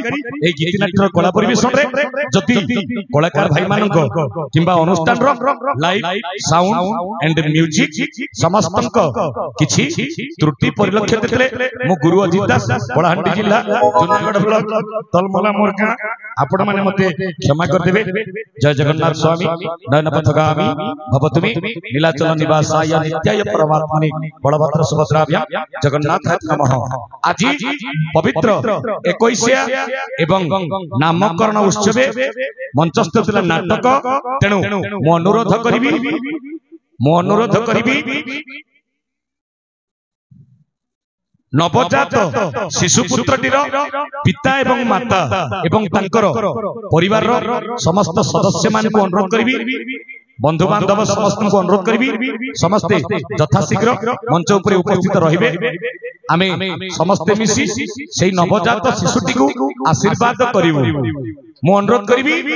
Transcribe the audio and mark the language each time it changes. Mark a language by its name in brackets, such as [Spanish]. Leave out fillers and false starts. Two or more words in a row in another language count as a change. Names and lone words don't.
[Odia] ଏ ଗୀତିନାଟ୍ୟର କଳା ପରିବେଷଣ ରେ ଯଦି କଳାକାର ଭାଇ ମାନଙ୍କ କିମ୍ବା ଅନୁଷ୍ଠାନ ର [English] live sound and [Odia] ମ୍ୟୁଜିକ ସମସ୍ତଙ୍କ କିଛି ତ୍ରୁଟି ପରିଲକ୍ଷିତ ହେଲେ ମୋ ଗୁରୁ ଅଜିତ ଦାସ ବଡ଼ାହାଣ୍ଡି ଜିଲ୍ଲା ଜୁନାଗଡ଼ ବ୍ଲକ ତଳମଲା ମୋରକା ଆପଣ ମାନେ ମତେ କ୍ଷମା କର ଦେବେ ଜୟ ଜଗନ୍ନାଥ ସ୍ୱାମୀ [Sanskrit] नयन पथगामी भवतुमि नीलाचल निवासाय नित्याय परमात्मने बलभद्र सुभद्राभ्यां जगन्नाथ नमः [Odia] ଆଜ ପବିତ୍ର 21 ଏବଂ ନାମକରଣ ଉତ୍ସବ ମଞ୍ଚସ୍ଥ ଥିଲା ନାଟକ ତେଣୁ ମୋ ଅନୁରୋଧ କରିବି ନବଜାତ ଶିଶୁପୁତ୍ରଟିର ପିତା ଏବଂ ମାତା ଏବଂ ତାଙ୍କର ପରିବାର ସମସ୍ତ ସଦସ୍ୟ ମାନ କୁ ଅନୁରୋଧ କରି ବନ୍ଧୁ ବାନ୍ଧବ ସମସ୍ତ କୁ ଅନୁରୋଧ କରି ସମସ୍ତେ ଯଥାଶୀଘ୍ର ମଞ୍ଚ ଉପର ଉପସ୍ଥିତ ରହିବେ ଆମେ ସମସ୍ତେ ମିଶି ସେହି ନବଜାତ ଶିଶୁଟି କୁ ଆଶୀର୍ବାଦ କରିବୁ ମୋ ଅନୁରୋଧ କରି